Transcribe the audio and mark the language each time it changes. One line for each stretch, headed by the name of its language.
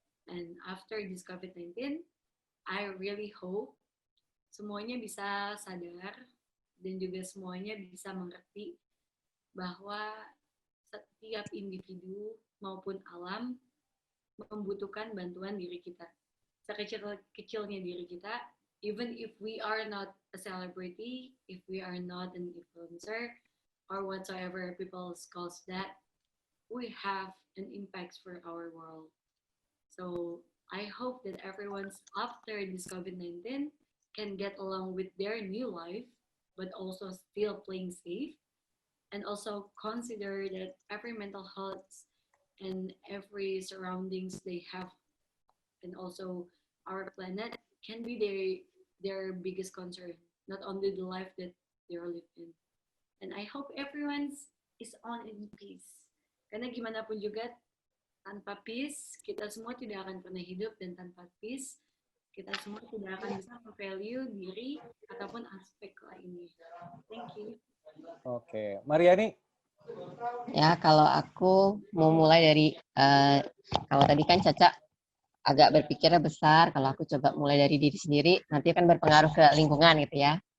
English: And after this COVID-19, I really hope
Indonesian: semuanya bisa sadar dan juga semuanya bisa mengerti bahwa setiap individu maupun alam membutuhkan bantuan diri kita. Sekecil-kecilnya diri kita,
English: even if we are not a celebrity, if we are not an influencer, or whatsoever people calls that, we have an impact for our world. So I hope that everyone's after this COVID-19 can get along with their new life, but also still playing safe, and also consider that every mental health and every surroundings they have, and also our planet can be their biggest concern, not only the life that they're living. And I hope everyone's is on in peace.
Indonesian: Karena gimana pun juga, tanpa peace, kita semua tidak akan pernah hidup, dan tanpa peace, kita semua tidak akan bisa value diri ataupun aspek lainnya.
English: Thank you.
Indonesian: Oke, Mariani. Ya, kalau aku mau mulai dari, kalau tadi kan Caca agak berpikirnya besar, kalau aku coba mulai dari diri sendiri, nanti akan berpengaruh ke lingkungan gitu ya.